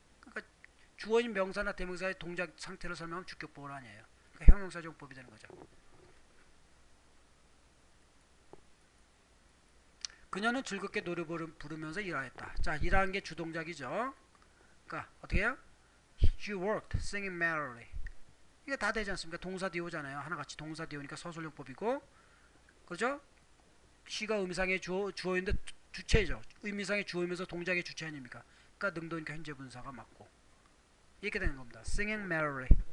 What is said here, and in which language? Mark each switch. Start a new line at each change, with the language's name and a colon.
Korean: 그러니까 주어인 명사나 대명사의 동작 상태를 설명하면 주격보호 아니에요. 그러니까 형용사 정법이 되는 거죠. 그녀는 즐겁게 노래 부르면서 일하였다. 자, 일하는 게 주동작이죠. 그러니까 어떻게 해요?
English: She worked singing merrily.
Korean: 이게 다 되지 않습니까? 동사 뒤오잖아요. 하나같이 동사 뒤오니까 서술용법이고, 그죠? she가 의미상의 주어인데 주체죠. 의미상의 주어이면서 동작의 주체 아닙니까? 그러니까 능동이니까 현재 분사가 맞고 이렇게 되는 겁니다.
English: Singing merrily.